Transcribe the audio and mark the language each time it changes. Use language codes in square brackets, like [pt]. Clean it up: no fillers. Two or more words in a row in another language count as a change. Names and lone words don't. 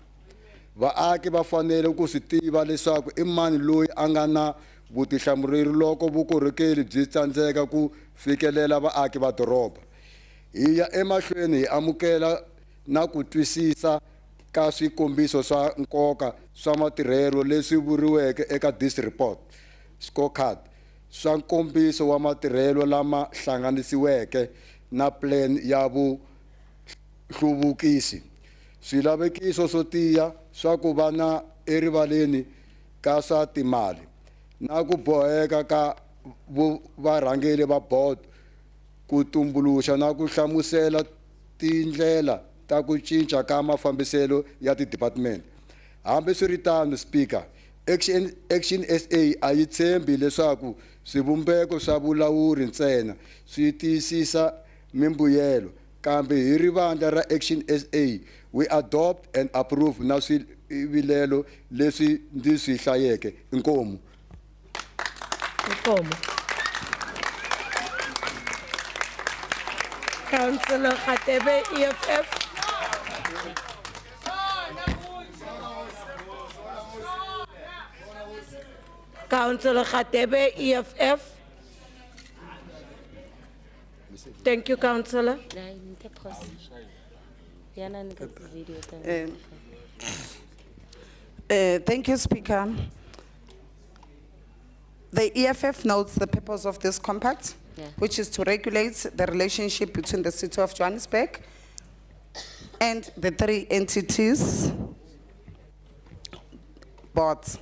[ts] Vaaki va fanele ku swi tiva leswaku i mani loyi a nga na vutihlamuleri loko vukorhokeri byi tsandzeka ku fikelela vaaki va doroba. Hi ya emahlweni hi amukela na ku twisisa ka swikombiso swa nkoka swa matirhelo leswi vuriweke eka [en] this report scorecard, [ts] swa nkombiso wa matirhelo lama hlanganisiweke na plan ya vuhluvukisi, swilavekiso swo tiya swa ku va na erivaleni ka swa timali, na ku boheka ka varhangeri va board ku tumbuluxa na ku hlamusela tindlela ta ku cinca ka mafambiselo ya ti-department. Hambi swi ri tano, Speaker, Action SA a yi tshembi leswaku swivumbeko swa vulawuri ntsena swi tiyisisa mimbuyelo, kambe hi ri vandla ra Action SA [en] we adopt and approve [ts] na swivilelo leswi ndzi swi hlayeke. Inkomu. Inkomu. [en] Councillor Khatebe, EFF. Councillor Khatebe, EFF. Thank you, Councillor. Thank you, Speaker. The EFF notes the purpose of this compact, which is to regulate the relationship between the City of Johannesburg and the three entities, boards.